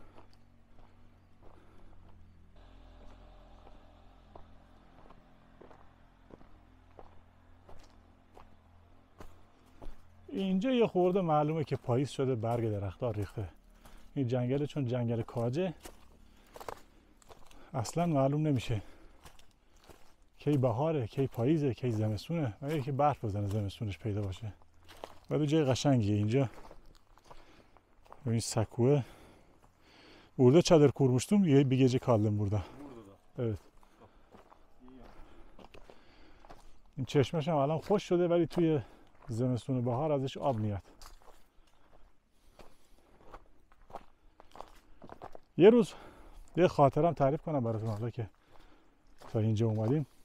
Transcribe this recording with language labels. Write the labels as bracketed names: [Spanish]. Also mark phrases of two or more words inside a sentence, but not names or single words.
[Persian] اینجا یه خورده معلومه که پاییز شده، برگ درخت‌ها ریخته. این جنگل چون جنگل کاجه اصلا معلوم نمیشه کی بهاره، کی پاییزه، کی زمستونه، مگه که برف بزنه زمستونش پیدا باشه. ولی جای قشنگیه اینجا. این Sakko'ya. [Turkish] Burada çadır kurmuştum. Bir gece kaldım burada. Burada da. Evet. İyi ya. [Persian] این چشمش هم الان خوش شده ولی توی زمستون و بهار ازش آب میاد. یه روز یه خاطرم تعریف کنم براتون حالا که تا اینجا اومدیم.